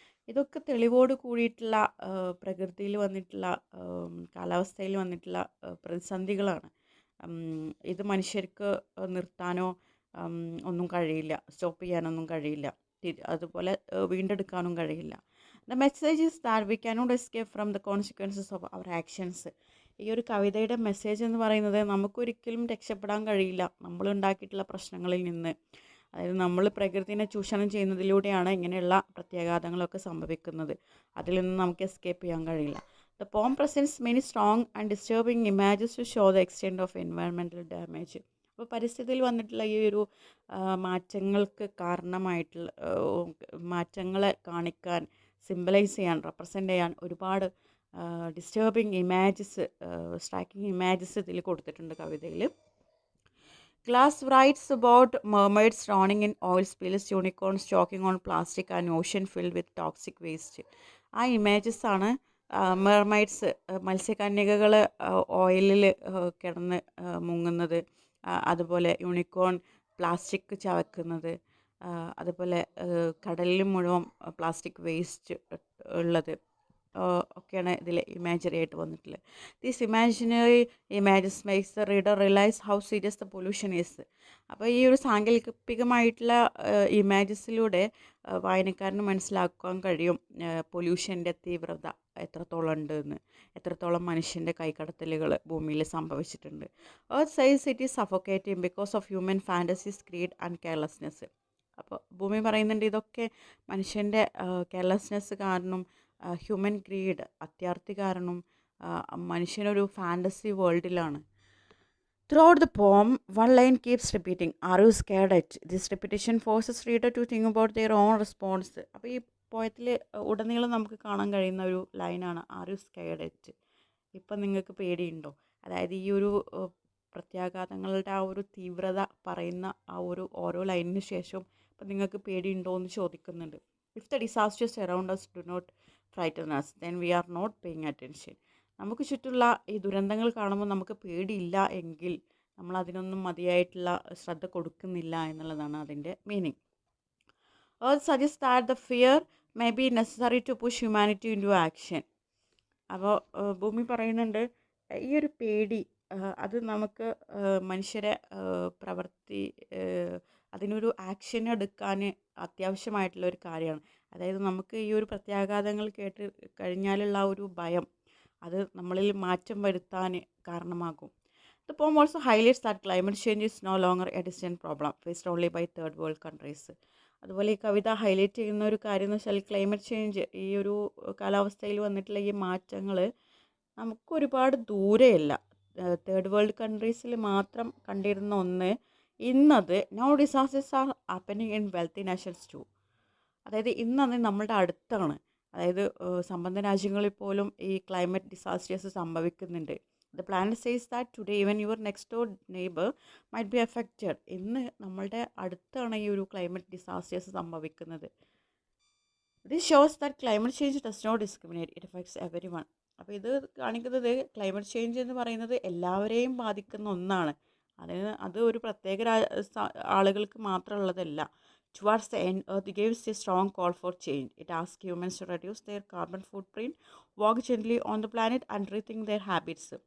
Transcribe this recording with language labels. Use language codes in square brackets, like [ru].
[ml] ഇതൊക്കെ തെളിവോട് കൂടിയിട്ടുള്ള പ്രകൃതിയിൽ വന്നിട്ടുള്ള, കാലാവസ്ഥയിൽ വന്നിട്ടുള്ള പ്രതിസന്ധികളാണ്. ഇത് മനുഷ്യർക്ക് നിർത്താനോ ഒന്നും കഴിയില്ല, സ്റ്റോപ്പ് ചെയ്യാനൊന്നും കഴിയില്ല, അതുപോലെ വീണ്ടെടുക്കാനും കഴിയില്ല. [en] The message is that we cannot escape from the consequences of our actions. [ml] ഈ ഒരു കവിതയുടെ മെസ്സേജ് എന്ന് പറയുന്നത് നമുക്കൊരിക്കലും രക്ഷപ്പെടാൻ കഴിയില്ല നമ്മളുണ്ടാക്കിയിട്ടുള്ള പ്രശ്നങ്ങളിൽ നിന്ന്. അതായത് നമ്മൾ പ്രകൃതിനെ ചൂഷണം ചെയ്യുന്നതിലൂടെയാണ് ഇങ്ങനെയുള്ള പ്രത്യാഘാതങ്ങളൊക്കെ സംഭവിക്കുന്നത്. അതിൽ നിന്ന് നമുക്ക് എസ്കേപ്പ് ചെയ്യാൻ കഴിയില്ല. [en] The poem presents many strong and disturbing images to show the extent of environmental damage. [ml] അപ്പോൾ പരിസ്ഥിതിയിൽ വന്നിട്ടുള്ള ഈ ഒരു മാറ്റങ്ങൾക്ക് കാരണമായിട്ടുള്ള മാറ്റങ്ങളെ കാണിക്കാൻ, സിംബലൈസ് ചെയ്യാൻ, റെപ്രസെൻ്റ് ചെയ്യാൻ ഒരുപാട് ഡിസ്റ്റർബിങ് ഇമാജസ്, സ്ട്രൈക്കിംഗ് ഇമാജസ് ഇതിൽ കൊടുത്തിട്ടുണ്ട് കവിതയിൽ. [en] Glass writes about mermaids drowning in oil spills, unicorns choking on plastic, and ocean filled with toxic waste. [ml] ആ ഇമേജസ് ആണ് മെർമൈഡ്സ് മത്സ്യകന്യകകൾ ഓയിലിൽ കിടന്ന് മുങ്ങുന്നത്, അതുപോലെ യൂണിക്കോൺ പ്ലാസ്റ്റിക് ചവക്കുന്നത്, അതുപോലെ കടലിൽ മുഴുവൻ പ്ലാസ്റ്റിക് വേസ്റ്റ് ഉള്ളത് ഒക്കെയാണ് ഇതിൽ ഇമാജിനറി ആയിട്ട് വന്നിട്ടുള്ളത്. [en] These imaginary images makes the reader realise how serious the pollution is. [ml] അപ്പോൾ ഈ ഒരു സാങ്കല്പികമായിട്ടുള്ള ഇമേജസിലൂടെ വായനക്കാരന് മനസ്സിലാക്കാൻ കഴിയും പൊല്യൂഷൻ്റെ തീവ്രത എത്രത്തോളം ഉണ്ടെന്ന്, എത്രത്തോളം മനുഷ്യൻ്റെ കൈക്കടത്തലുകൾ ഭൂമിയിൽ സംഭവിച്ചിട്ടുണ്ട്. [en] Earth says it is suffocating because of human fantasies, greed and carelessness. [ml] അപ്പോൾ ഭൂമി പറയുന്നുണ്ട് ഇതൊക്കെ മനുഷ്യൻ്റെ കെയർലെസ്നെസ് കാരണം, ഹ്യൂമൻ ഗ്രീഡ് അത്യാർത്തി കാരണം മനുഷ്യനൊരു fantasy വേൾഡിലാണ്. [en] Throughout the poem, one line keeps repeating, "Are you scared at?" This repetition forces reader to think about their own response. [ml] അപ്പോൾ ഈ പോയത്തിൽ ഉടനീളം നമുക്ക് കാണാൻ കഴിയുന്ന ഒരു ലൈനാണ് [en] "Are you scared at?" [ml] ഇപ്പം നിങ്ങൾക്ക് പേടിയുണ്ടോ? അതായത് ഈ ഒരു പ്രത്യാഘാതങ്ങളുടെ ആ ഒരു തീവ്രത പറയുന്ന ആ ഒരു ഓരോ ലൈനിന് ശേഷവും ഇപ്പം നിങ്ങൾക്ക് പേടിയുണ്ടോ എന്ന് ചോദിക്കുന്നുണ്ട്. [en] If the disasters around us do not frighten us, then we are not paying attention. [ml] നമുക്ക് ചുറ്റുള്ള ഈ ദുരന്തങ്ങൾ കാണുമ്പോൾ നമുക്ക് പേടിയില്ല എങ്കിൽ നമ്മൾ അതിനൊന്നും മതിയായിട്ടുള്ള ശ്രദ്ധ കൊടുക്കുന്നില്ല എന്നുള്ളതാണ് അതിൻ്റെ meaning. [en] Earth suggests that the fear may be necessary to push humanity into action. [ml] അപ്പോൾ ഭൂമി പറയുന്നുണ്ട് ഈ ഒരു പേടി അത് നമുക്ക് മനുഷ്യരെ പ്രവൃത്തി അതിനൊരു ആക്ഷൻ എടുക്കാൻ അത്യാവശ്യമായിട്ടുള്ള ഒരു കാര്യമാണ്. അതായത് നമുക്ക് ഈ ഒരു പ്രത്യാഘാതങ്ങൾ കേട്ട് കഴിഞ്ഞാലുള്ള ആ ഒരു ഭയം അത് നമ്മളിൽ മാറ്റം വരുത്താൻ കാരണമാകും. [en] The poem also highlights that climate change is no longer a distant problem faced only by third world countries. [ml] അതുപോലെ ഈ കവിത ഹൈലൈറ്റ് ചെയ്യുന്ന ഒരു കാര്യം എന്ന് വെച്ചാൽ ക്ലൈമറ്റ് ചേഞ്ച്, ഈ ഒരു കാലാവസ്ഥയിൽ വന്നിട്ടുള്ള ഈ മാറ്റങ്ങൾ നമുക്ക് ഒരുപാട് ദൂരെയല്ല, തേർഡ് വേൾഡ് കൺട്രീസിൽ മാത്രം കണ്ടിരുന്ന ഒന്ന് ഇന്നത് [en] Now disasters are happening in wealthy nations too. [ml] അതായത് ഇന്നത് നമ്മളുടെ അടുത്താണ്. അതായത് സമ്പന്ന രാജ്യങ്ങളിൽ പോലും ഈ ക്ലൈമറ്റ് ഡിസാസ്റ്റേഴ്സ് സംഭവിക്കുന്നുണ്ട്. [en] The planet says that today even your next door neighbour might be affected. [ml] ഇന്ന് നമ്മളുടെ അടുത്താണ് ഈ ഒരു ക്ലൈമറ്റ് ഡിസാസ്റ്റേഴ്സ് സംഭവിക്കുന്നത്. [en] This shows that climate change does not discriminate, it affects everyone. [ml] അപ്പോൾ ഇത് കാണിക്കുന്നത് ക്ലൈമറ്റ് ചേഞ്ച് എന്ന് പറയുന്നത് എല്ലാവരെയും ബാധിക്കുന്ന ഒന്നാണ്. അത് ഒരു പ്രത്യേക ആളുകൾക്ക് മാത്രമുള്ളതല്ല. [en] Towards the end, Earth gives a strong call for change. It asks humans to reduce their carbon footprint, walk gently on the planet, and rethink their habits.